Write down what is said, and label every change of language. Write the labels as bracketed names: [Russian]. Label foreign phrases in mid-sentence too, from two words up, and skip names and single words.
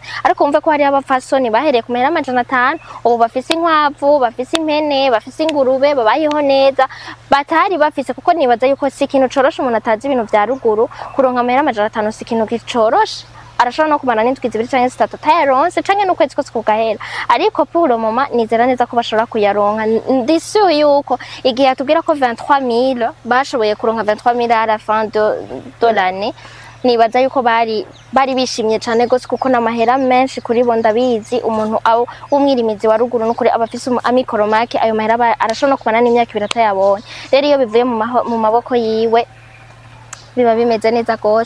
[Rundi] Ariko umve ko hari abapfasoni bahereye ku mahera 500, ubu bafise inkwavu, bafise impene, bafise ingurube, babayeho neza batari bafise, kuko nibaza yuko si ikintu coroshe umuntu atazi ibintu vya ruguru. Kuronka amahera 500 si ikintu gicoroshe, arashobora no kumana n'indwi 2 canke 3 tayaronse canke n'ukwezi kose kugahera. Ariko [French] pour le moment [Rundi] nizera neza ko bashobora kuyaronka. Ndisi yuko igihe atubwira ko 23000 bashoboye kuronka 23000 [French] à la fin de l'année, [Rundi] nibaza yuko bari bishimye cyane gose, kuko n'amahera menshi kuri bo ndabizi. Umuntu umwirimizi wa ruguru n'ukuri abafise amikoro make, ayo mahera arashobora no kumana n'imyaka 2 atayabonye. Rero iyo bivuye mu maboko yiwe biba bimeze neza gose.